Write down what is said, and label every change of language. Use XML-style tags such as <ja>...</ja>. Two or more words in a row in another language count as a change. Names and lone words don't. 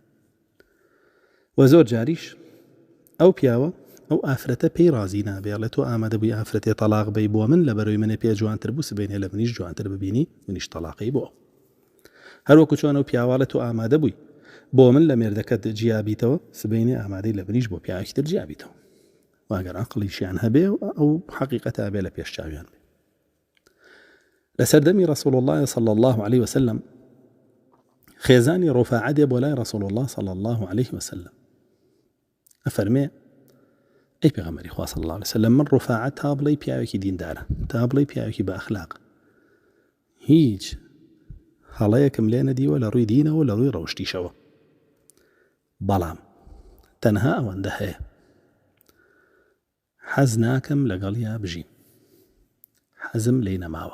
<ckb>و زۆر جاریش ئەو پیاوە ئەو ئافرەتە پێی ڕازی نابێڵێت و ئامادە بووی ئافرەتێ تەلاق بەی بۆ من لە بەرەوەی منێ پێ جوانتر بوو سبێنێ لە منیش جوانتر ببینی منیش تەلاقی بۆ. هەروەکو چۆن ئەو پیاوەڵێت و ئامادە بووی بۆ من لە مێردەکەت جیابیتەوە سبێنێ ئامادەی لە منیش بۆ پیاوێکی تر جیابیتەوە. واگەر عەقڵیشیان هەبێ ئەو حەقیقەتە بێ لە پێش چاویان بێ. لە سەردەمی</ckb> <ar>رسول الله صلى الله عليه وسلم</ar> <ckb>خێزانی ڕۆفاعە دێ بۆ لای</ckb> <ar>رسول الله صلى الله عليه وسلم</ar> <ckb>ئەفەرمێ ئەی پێغەمبەری خوا</ckb> <ar>صلی الله علیه وسلم</ar> <ckb>من ڕۆفاعە تا بڵێی پیاوێکی دیندارە، تا بڵێی پیاوێکی بە ئەخلاق، هیچ هەڵەیەکم لێ نەدیوە لە ڕووی دینەوە لە ڕووی ڕەوشتیشەوە. بەڵام تەنها ئەوەندە هەیە حەز ناکەم لەگەڵیا بژیم، حەزم لێی نەماوە.</ckb>